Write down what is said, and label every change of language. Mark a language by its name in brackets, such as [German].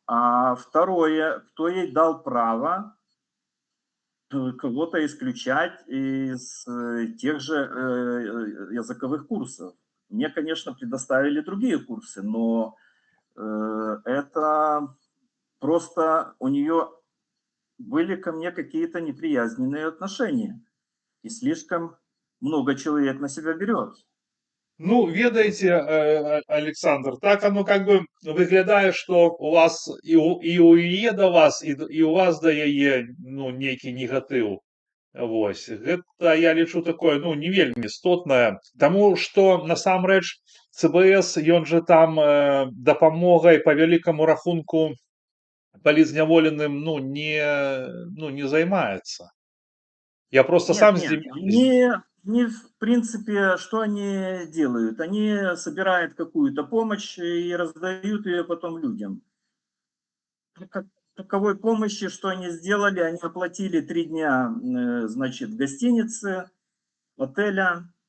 [Russian] А второе, кто ей дал право кого-то исключать из тех же языковых курсов. Мне, конечно, предоставили другие курсы, но это просто у нее были ко мне какие-то неприязненные отношения. И слишком много человек на себя берет. [Belarusian] Ну, ведаеце, Александр, так оно как бы выглядае, што у вас і у яе да вас, і у вас да яе, ну, нейкі негатыў. Вось. Гэта, я лічу, такое, ну, не вельмі істотнае. Таму што насамрэч ЦБС, ён жа там дапамогай па вялікаму рахунку палізняволеным, ну, не займаецца. [Russian] Я просто Нет, сам нет, они в принципе, что они делают? Они собирают какую-то помощь и раздают ее потом людям. Таковой помощи, что они сделали, они оплатили 3 дня, значит, гостиницы, отеля,